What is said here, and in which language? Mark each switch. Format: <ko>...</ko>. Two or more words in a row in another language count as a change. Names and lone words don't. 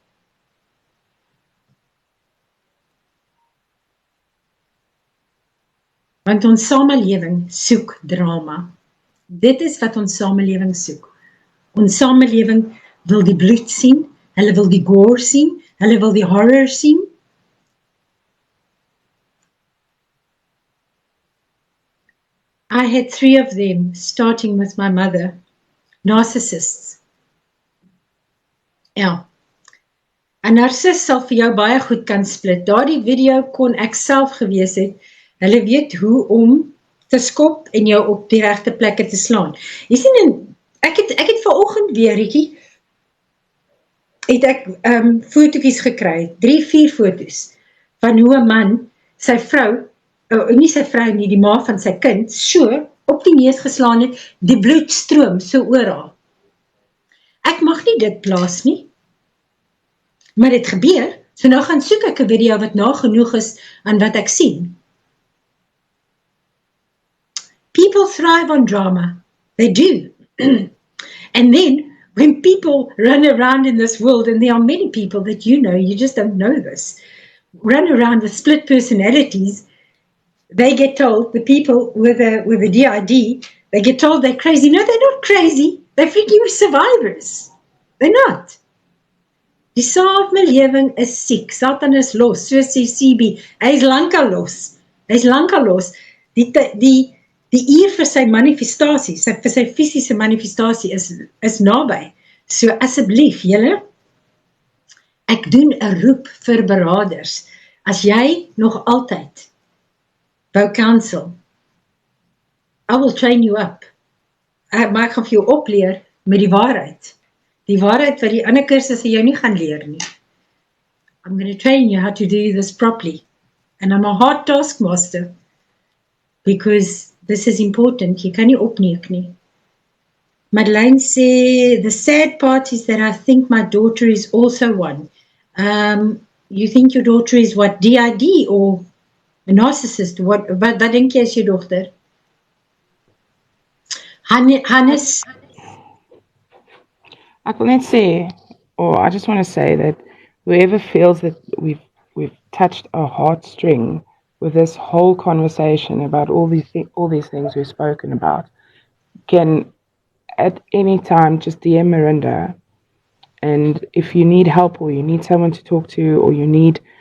<af>Want ons samelewing soek drama. Dit is wat ons samelewing soek. Ons samelewing wil die bloed sien, hulle wil die gore sien, hulle wil die horror sien.</af> <en>I had 3 of them, starting with my mother. Narcissists.</en> <af>Ja. 'n Narcis sal vir jou baie goed kan split. Daardie video kon ek self gewees het. Hulle weet hoe om te skop en jou op die regte plekke te slaan. Jy sien, ek het vanoggend weer, Rietjie, het ek fotootjies gekry, 3-4 foto's, van hoe 'n man sy vrou, nie sy vrou nie, die ma van sy kind, so op die neus geslaan het, die bloed stroom so oor haar. Ek mag nie dit plaas nie, maar dit gebeur, so nou gaan soek ek 'n video wat nagenoeg is aan wat ek sien.</af> <en>People thrive on drama. They do. And then, when people run around in this world, and there are many people that you just don't know this, run around with split personalities, they get told, the people with a DID, they get told they're crazy. No, they're not crazy. They're freaking survivors. They're not.</en> <af>Die samelewing is siek. Satan is los, so sê CB. Hy is lankal los. Hy is lankal los. Die uur vir sy manifestasie, vir sy fisiese manifestasie is naby. So asseblief, julle, ek doen 'n roep vir beraders. As jy nog altyd wou counsel,</af> <en>I will train you up.</en> <af>Maar ek gaan vir jou opleer met die waarheid. Die waarheid wat die ander kursusse jou nie gaan leer nie.</af> <en>I'm going to train you how to do this properly. And I'm a hard taskmaster. Because this is important.</en> <af>Jy kan nie opneek nie. Madeleine sê,</af> <en>the sad part is that I think my daughter is also one. You think your daughter is what, DID or a narcissist?</en> <af>Wat dink jy is jou dogter? Hannes? Ek wil net sê,</af> <en>or I just want to say that whoever feels that we've touched a heartstring with this whole conversation about all these things we've spoken about, can at any time just DM Marinda, and if you need help or you need someone to talk to or you need</en>